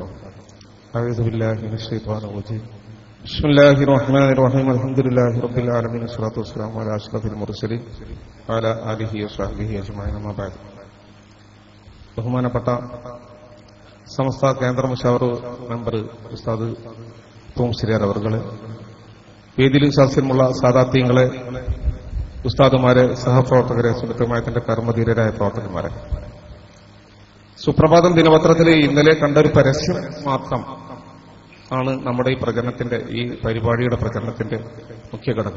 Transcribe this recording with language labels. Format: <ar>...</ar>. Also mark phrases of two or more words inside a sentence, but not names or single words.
<ar>أعوذ بالله من الشيطان الرجيم. بسم الله الرحمن الرحيم. الحمد لله رب العالمين والصلاة والسلام على أشرف المرسلين وعلى آله وصحبه أجمعين. أما بعد.</ar> <ml>ബഹുമാനപ്പെട്ട സമസ്ത കേന്ദ്ര മുശാവറ മെമ്പർ ഉസ്താദ് തോംസിരിയാർ അവർകളെ, വേദിയിലും സദസ്സിലുമുള്ള സാദാത്യങ്ങളെ, ഉസ്താദുമാരെ, സഹപ്രവർത്തകരെ, സുഹൃത്തുമായത്തിന്റെ കർമ്മധീരരായ പ്രവർത്തകന്മാരെ, സുപ്രഭാതം ദിനപത്രത്തിലെ ഇന്നലെ കണ്ടൊരു പരസ്യം മാത്രം ആണ് നമ്മുടെ ഈ പരിപാടിയുടെ പ്രചരണത്തിന്റെ മുഖ്യ ഘടകം.</ml>